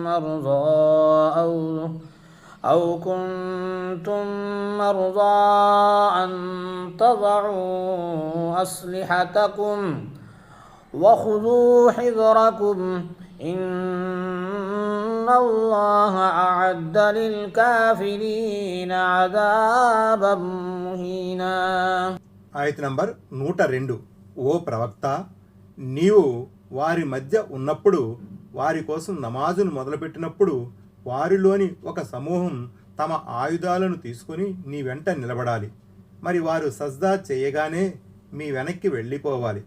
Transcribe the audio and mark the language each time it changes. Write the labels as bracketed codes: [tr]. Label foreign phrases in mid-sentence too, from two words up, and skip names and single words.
[ar] مرضى أن تضعوا أسلحتكم وخذوا حذركم إن الله أعد للكافرين عذابا مهينا. [te] ఆయత నంబర్ 102. ఓ ప్రవక్త, నీవు వారి మధ్య ఉన్నప్పుడు, వారి కోసం నమాజును మొదలుపెట్టినప్పుడు వారిలోని ఒక సమూహం తమ ఆయుధాలను తీసుకుని నీ వెంట నిలబడాలి. మరి వారు సజ్దా చేయగానే మీ వెనక్కి వెళ్ళిపోవాలి.